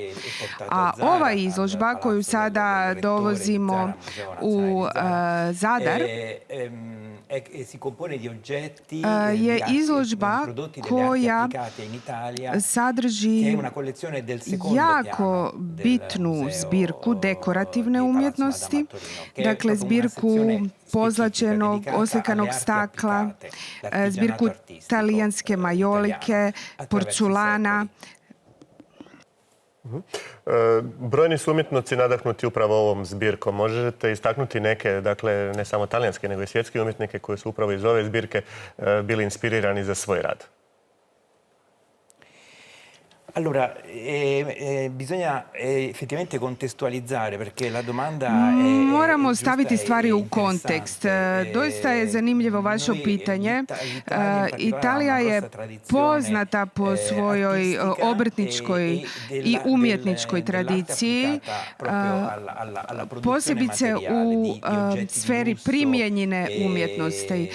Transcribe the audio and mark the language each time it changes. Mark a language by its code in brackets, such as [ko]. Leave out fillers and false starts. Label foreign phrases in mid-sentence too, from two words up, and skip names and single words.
[hr] A ova izložba koju sada dovozimo u Zadar je izložba koja sadrži jako bitnu zbirku dekorativne umjetnosti, dakle zbirku pozlačenog, oslikanog stakla, zbirku talijanske majolike, porculana. Brojni su umjetnici nadahnuti upravo ovom zbirkom. Možete istaknuti neke, dakle ne samo talijanske, nego i svjetske umjetnike koji su upravo iz ove zbirke bili inspirirani za svoj rad? [it] Allora, bisogna effettivamente contestualizzare perché la domanda [hr] Moramo staviti stvari u kontekst. Doista je zanimljivo vaše pitanje. Italija je poznata po svojoj obrtničkoj i umjetničkoj tradiciji, posebice u sferi primijenjene umjetnosti.